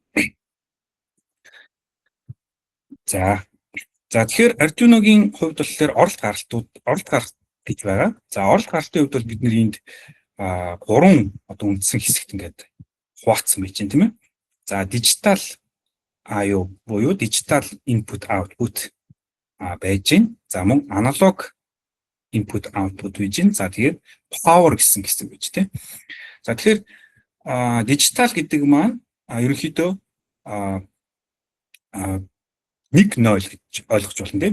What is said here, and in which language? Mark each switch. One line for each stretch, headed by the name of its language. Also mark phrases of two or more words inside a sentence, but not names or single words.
Mongolian: За тэгэхээр Arduino-гийн хувьд болохоор оролт гаралт гэж байгаа. За оролт гаралтын хувьд бол бид нэр энд 3 одоо үндсэн хэсэгт ингээд хуваацсан байж байна тийм ээ. За дижитал I/O буюу
English: digital input output
Mongolian: байж байна. За мөн аналог
English: input output
Mongolian: байж байна. За тэгээд power гэсэн хэсэг байж тийм. За тэгэхээр digital гэдэг маань ерөнхийдөө 1-0 гэж ойлгож болно тийм.